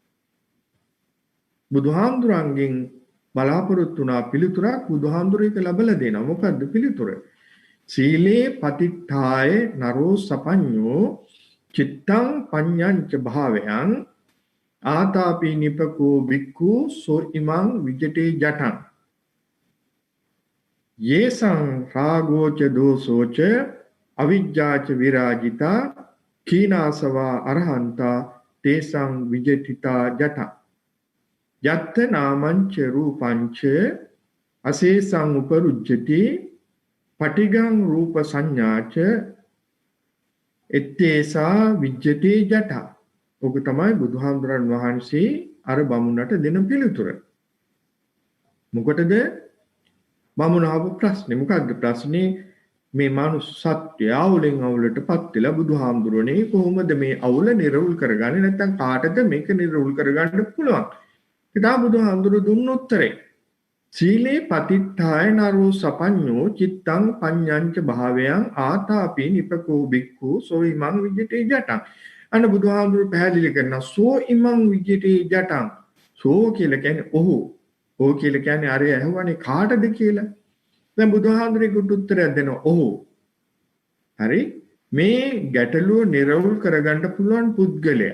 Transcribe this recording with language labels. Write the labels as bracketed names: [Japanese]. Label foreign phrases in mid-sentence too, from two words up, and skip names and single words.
[Sinhala] බුදුහාමුදුරන්ගෙන් බලාපොරොත්තු වුණා පිළිතුරක් බුදුහාමුදුරේක ලැබලා දෙනවා. මොකද්ද පිළිතුර? [Pali] සීලේ පතිත්ථාය නරෝ සපඤ්ඤෝ චිත්තං පඤ්ඤංච භාවයන් ආතාපි නිපකෝ බික්ඛු සෝ ඉමං විජිතේ ජටං යේසං රාගෝච දෝසෝච අවිජ්ජාච විරාජිතා කීනාසවා අරහන්තා තේසං විජිතිතා ජටං යත්ත නාමංච රූපංච අසේසං උපරුජ්ජති පටිගං රූප සංඥාච එත්තේසා විජ්ජති ජටං. [Sinhala] ඔක තමයි බුදුහාමුදුරන් වහන්සේ අර බමුණට දෙන පිළිතුර. මොකටද බමුණ ආපු ප්‍රශ්නේ? මොකක්ද ප්‍රශ්නේ? මේ මානුෂ සත්‍ය අවුලෙන් අවුලටපත් වෙලා බුදුහාමුදුරනේ කොහොමද මේ අවුල නිරවුල් කරගන්නේ? නැත්නම් කාටද මේක නිරවුල් කරගන්න පුළුවන්? ඉතින් බුදුහාමුදුරු දුන්න උත්තරේ [Pali] සීලේ පතිත්ථාය නරෝ සපඤ්ඤෝ චිත්තං පඤ්ඤංච භාවයං ආතාපි නිපකෝ බික්ඛු සෝ ඉමං විජිතේ ජටං. [Sinhala] අන්න බුදුහාමුදුරු පැහැදිලි කරනවා [Pali] සෝ ඉමං විජිතේ ජටං. [Sinhala] සෝ කියලා කියන්නේ ඔහු. ඔහු කියලා කියන්නේ අර ඇහුවානේ කාටද කියලා. දැන් බුදුහාමුදුරේකට උත්තරයක් දෙනවා ඔහු. හරි මේ ගැටලුව නිරවුල් කරගන්න පුළුවන් පුද්ගලයා.